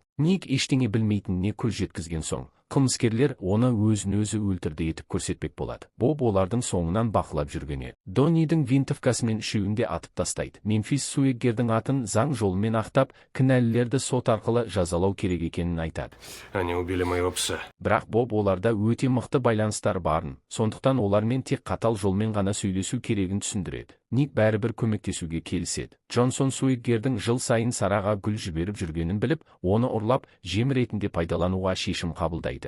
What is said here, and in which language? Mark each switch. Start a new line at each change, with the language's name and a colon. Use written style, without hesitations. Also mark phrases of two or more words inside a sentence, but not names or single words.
Kazakh: Ник ештеңе білмейтініне көз жеткізген соң, қылмыскерлер оны өзін-өзі өлтірді етіп көрсетпек болады. Боб олардың соңынан бақылап жүрген еді. Доннидің винтовкасымен үшеуін де атып тастайды. Мемфис Суэггердің атын заң жолымен ақтап, кінәлілерді сот арқылы жазалау керек екенін айтады.
Russian: Они убили моего пса.
Kazakh: Бірақ Боб оларда өте мықты байланыстар барын, сондықтан олармен тек қатал жолмен ғана сөйлесу керегін түсіндіреді. Ник бәрібір көмектесуге келіседі. Джонсон Суэггердің жыл сайын Сараға гүл жіберіп жүргенін біліп, оны ұрлап, жем ретінде пайдалануға шешім қабылдайды.